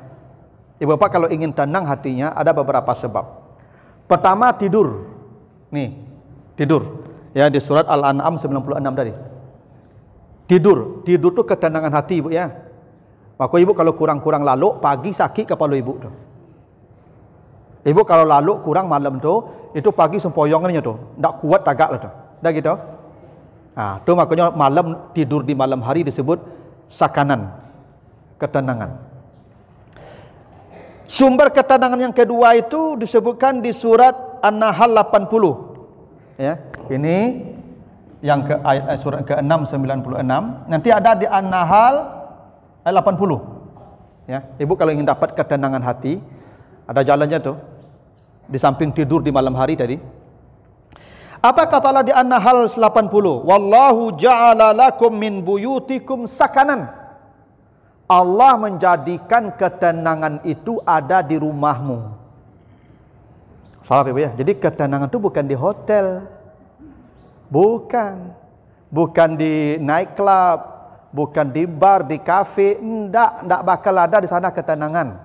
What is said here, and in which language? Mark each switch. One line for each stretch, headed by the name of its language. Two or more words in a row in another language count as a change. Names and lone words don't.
Indonesian: Ibu Bapak kalau ingin tenang hatinya ada beberapa sebab. Pertama tidur. Nih, tidur. Ya di surat Al-An'am 96 tadi. Tidur tu ketenangan hati Ibu ya. Maka Ibu kalau kurang-kurang lalu pagi sakit kepala Ibu tu. Ibu kalau lalu kurang malam tu, itu pagi sempoyongannya tu,
Minangkabau: ndak kuat tagak lah tu.
Indonesian: Dah gitu. Ah, tu makanya malam tidur di malam hari disebut sakanan, ketenangan. Sumber ketenangan yang kedua itu disebutkan di surat An-Nahl 80. Ya, ini yang ke ayat surat ke-6 96. Nanti ada di An-Nahl ayat 80. Ya, Ibu kalau ingin dapat ketenangan hati, ada jalannya tuh. Di samping tidur di malam hari tadi. Apa kata Allah di An-Nahl 80?
Arabic: Wallahu ja'ala lakum min buyutikum sakanan.
Indonesian: Allah menjadikan ketenangan itu ada di rumahmu. Salah Ibu ya. Jadi ketenangan itu bukan di hotel. Bukan di nightclub, bukan di bar, di kafe, enggak bakal ada di sana ketenangan.